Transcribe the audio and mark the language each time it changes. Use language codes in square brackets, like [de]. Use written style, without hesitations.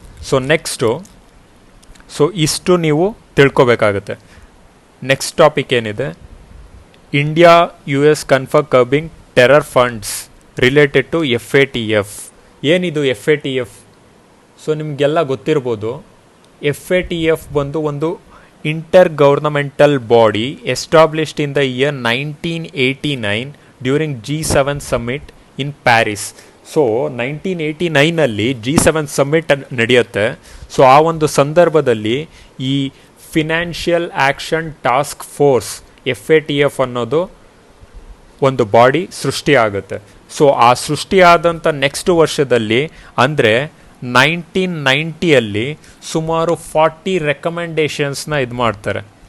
[kn] So next, so ಇಷ್ಟು ನೀವು ತಿಳ್ಕೊಬೇಕಾಗತ್ತೆ. [en] next topic [kn] ಏನಿದೆ, [en] India US confirm curbing terror funds related to FATF. [kn] ಏನಿದು FATF? So ನಿಮಗೆಲ್ಲ ಗೊತ್ತಿರ್ಬೋದು, FATF ಬಂದು ಒಂದು [en] intergovernmental body established in the year 1989 during G7 summit in Paris. [kn] So 1989 G7 summit ನಡೆಯುತ್ತೆ. So ಆ ಒಂದು ಸಂದರ್ಭದಲ್ಲಿ ಈ financial action task force FATF ಅನ್ನೋದು ಒಂದು ಬಾಡಿ ಸೃಷ್ಟಿಯಾಗುತ್ತೆ. ಸೊ ಆ ಸೃಷ್ಟಿಯಾದಂಥ ನೆಕ್ಸ್ಟ್ ವರ್ಷದಲ್ಲಿ ಅಂದರೆ 1990 ಸುಮಾರು 40 ರೆಕಮೆಂಡೇಶನ್ಸ್ನ ಇದು ಮಾಡ್ತಾರೆ.